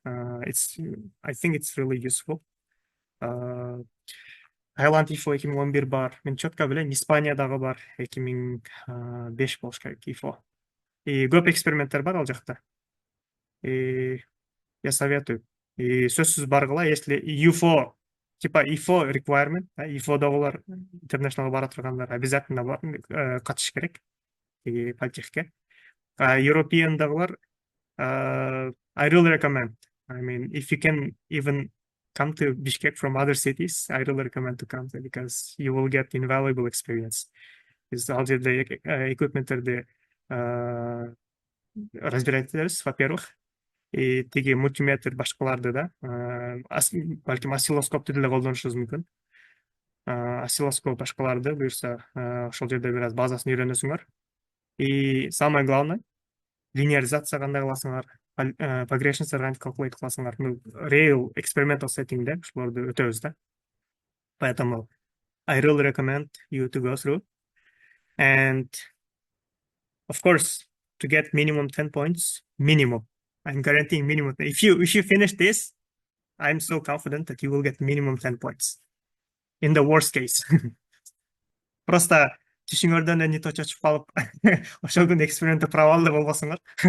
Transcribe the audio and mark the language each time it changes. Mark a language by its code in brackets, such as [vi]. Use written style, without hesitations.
[en] I think it's really useful. [ky] Таиланд IFO 2011 бар. Мен четко билем, Испаниядагы бар 2005 болуш керек IFO. И көп эксперименттер бар ал жакта. [ru] И я советую. [ky] И сөзсүз баргыла, если UFO, типа IFO requirement, IFO-дагылар international бара тургандар обязательно катышыш керек. И политехке. [en] European-дагылар, I really recommend. I mean, if you can even come to Bishkek from other cities, I really recommend to come there because you will get invaluable experience. [ky] Biz all жерде equipment'терди разбирать этебиз, во-первых. И тиги мультиметр башкаларды да, балким осциллоскопту деле колдонушубуз мүмкүн. Осциллоскоп башкаларды буюрса, ошол жерде бир аз базасын үйрөнөсүңөр. И самое главное, линеаризация кандай кыласыңар, progressions кантип calculate кыласыңар. Real experimental settingде ушуларды өтөбүз да. [ru] Поэтому [en] I really recommend you to go through. And of course, to get minimum 10 points, minimum. I'm guaranteeing minimum. If you finish this, I'm so confident that you will get minimum 10 points. In the worst case. Просто [ky] түшүңөрдөн не то чочуп калып ошол күн экспериментте провалды болбосуңар.